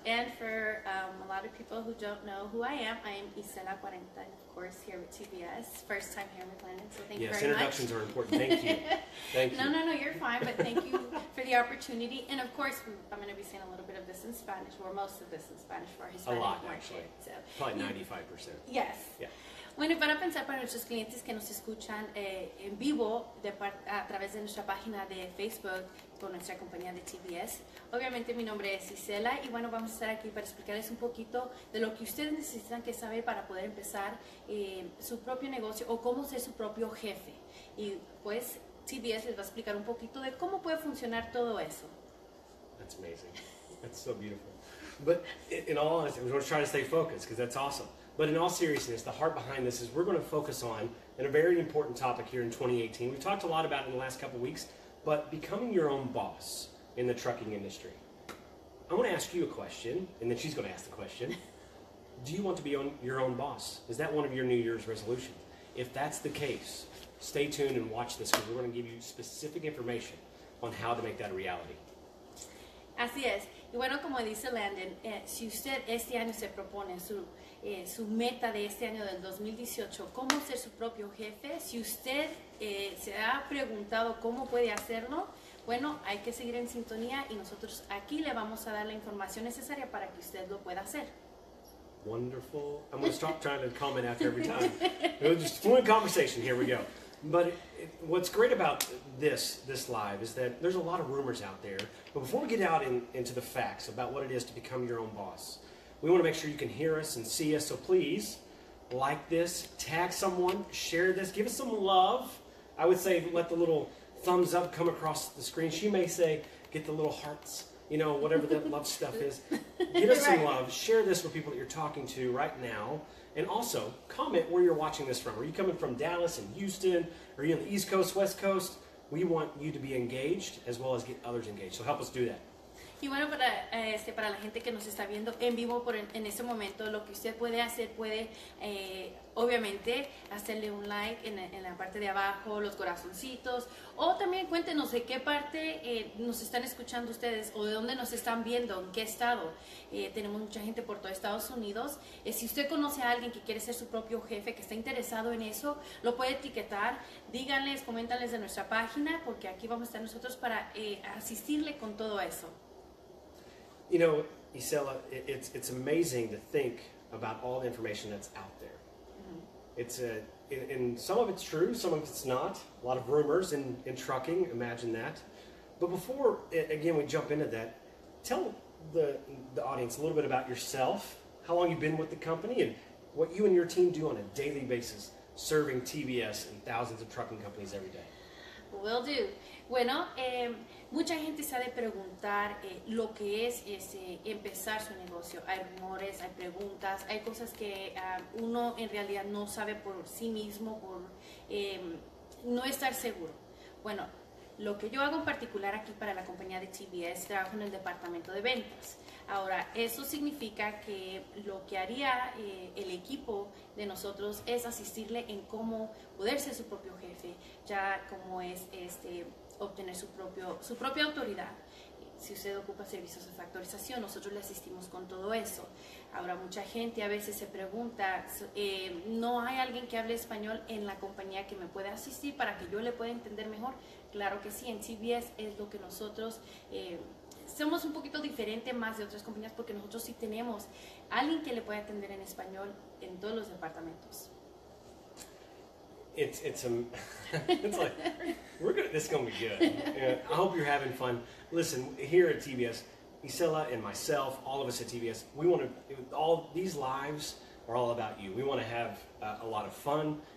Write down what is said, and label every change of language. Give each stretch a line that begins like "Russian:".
English: And for a lot of people who don't know who I am Isela 40, of course, here with TBS. First time here with Landon, so thank you very much. Yes, introductions are important. Thank you. Thank you. No, you're fine, but thank you for the opportunity. And of course, I'm going to be saying a little bit of this in Spanish, or most of this in Spanish for our Hispanic A lot, market. actually. So, Probably 95%. Yes. Yeah.
Spanish: Bueno, y para pensar para nuestros clientes que nos escuchan en vivo a través de nuestra página de Facebook con nuestra compañía de TBS, obviamente mi nombre es Isela y bueno, vamos a estar aquí para explicarles un poquito de lo que ustedes necesitan que saber para poder empezar su propio negocio o cómo ser su propio jefe. Y pues TBS les va a explicar un poquito de cómo puede funcionar todo eso.
English: That's amazing. That's so beautiful. But in all honesty, we're going to try to stay focused because that's awesome. But in all seriousness, the heart behind this is we're going to focus on a very important topic here in 2018. We've talked a lot about it in the last couple of weeks, but becoming your own boss in the trucking industry. I want to ask you a question, and then she's going to ask the question. Do you want to be your own boss? Is that one of your New Year's resolutions? If that's the case, stay tuned and watch this because we're going to give you specific information on how to make that a reality.
Spanish: Así es. Y bueno, como dice Landon, si usted este año se propone su meta de este año del 2018, cómo ser su propio jefe, si usted se ha preguntado cómo puede hacerlo, bueno, hay que seguir en sintonía y nosotros aquí le vamos a dar la información necesaria para que usted lo pueda hacer.
English: Wonderful. I'm going to stop trying to comment after every time. It was just fluent conversation. Here we go. But what's great about this live is that there's a lot of rumors out there. But before we get out into the facts about what it is to become your own boss, we want to make sure you can hear us and see us. So please like this, tag someone, share this, give us some love. I would say let the little thumbs up come across the screen. She may say get the little hearts, you know, whatever that love stuff is. Give us some love. Share this with people that you're talking to right now. And also, comment where you're watching this from. Are you coming from Dallas and Houston? Are you on the East Coast, West Coast? We want you to be engaged as well as get others engaged. So help us do that.
Spanish: Y bueno, para la gente que nos está viendo en vivo en este momento, lo que usted puede hacer, obviamente, hacerle un like en la parte de abajo, los corazoncitos, o también cuéntenos de qué parte nos están escuchando ustedes, o de dónde nos están viendo, en qué estado. Tenemos mucha gente por todo Estados Unidos. Si usted conoce a alguien que quiere ser su propio jefe, que está interesado en eso, lo puede etiquetar, díganles, coméntanles de nuestra página, porque aquí vamos a estar nosotros para asistirle con todo eso.
English: You know, Isela, it's amazing to think about all the information that's out there. Mm-hmm. And some of it's true, some of it's not. A lot of rumors in trucking, imagine that. But before, again, we jump into that, tell the audience a little bit about yourself, how long you've been with the company, and what you and your team do on a daily basis, serving TBS and thousands of trucking companies every day. Will do.
Spanish: Bueno, mucha gente se ha de preguntar lo que es empezar su negocio. Hay rumores, hay preguntas, hay cosas que uno en realidad no sabe por sí mismo, por no estar seguro. Bueno, lo que yo hago en particular aquí para la compañía de TBS, trabajo en el departamento de ventas. Ahora, eso significa que lo que haría el equipo de nosotros es asistirle en cómo poder ser su propio jefe, ya como es obtener su propia autoridad. Si usted ocupa servicios de factorización, nosotros le asistimos con todo eso. Ahora, mucha gente a veces se pregunta, ¿no hay alguien que hable español en la compañía que me pueda asistir para que yo le pueda entender mejor? Claro que sí, en TBS es lo que nosotros somos un poquito diferente más de otras compañías porque nosotros sí tenemos alguien que le puede atender en español en todos los departamentos.
English: It's like this is gonna be good. I hope you're having fun. Listen, here at TBS, Isela and myself, all of us at TBS, we want to. All these lives are all about you. We want to have a lot of fun